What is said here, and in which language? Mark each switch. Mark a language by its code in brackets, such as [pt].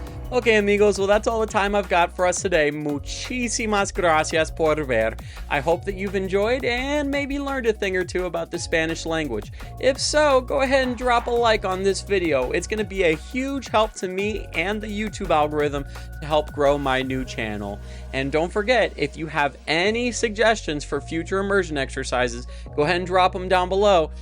[en] Okay, amigos, well, that's all the time I've got for us today. [es] Muchísimas gracias por ver. [en] I hope that you've enjoyed and maybe learned a thing or two about the Spanish language. If so, go ahead and drop a like on this video. It's going to be a huge help to me and the YouTube algorithm to help grow my new channel. And don't forget, if you have any suggestions for future immersion exercises, go ahead and drop them down below.